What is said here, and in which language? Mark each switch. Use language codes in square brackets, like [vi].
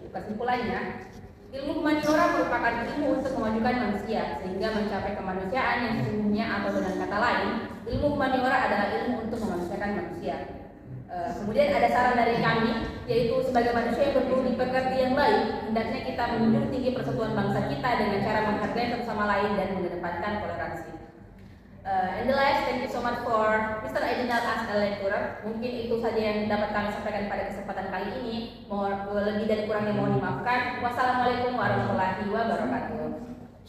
[id] Kesimpulannya, ilmu humaniora merupakan ilmu untuk memajukan manusia sehingga mencapai kemanusiaan yang sesungguhnya, atau dengan kata lain, ilmu humaniora adalah ilmu untuk memanusiakan manusia. Kemudian ada saran dari kami, yaitu sebagai manusia yang berbudi pekerti yang baik, hendaknya kita menjunjung tinggi persatuan bangsa kita dengan cara menghargai satu sama lain dan mengedepankan toleransi. [en] And the last, thank you so much for Mr. Ejinal as a lecturer. [id] Mungkin itu saja yang dapat kami sampaikan pada kesempatan kali ini. Lebih dari kurangnya mohon dimaafkan. Wassalamualaikum warahmatullahi wabarakatuh.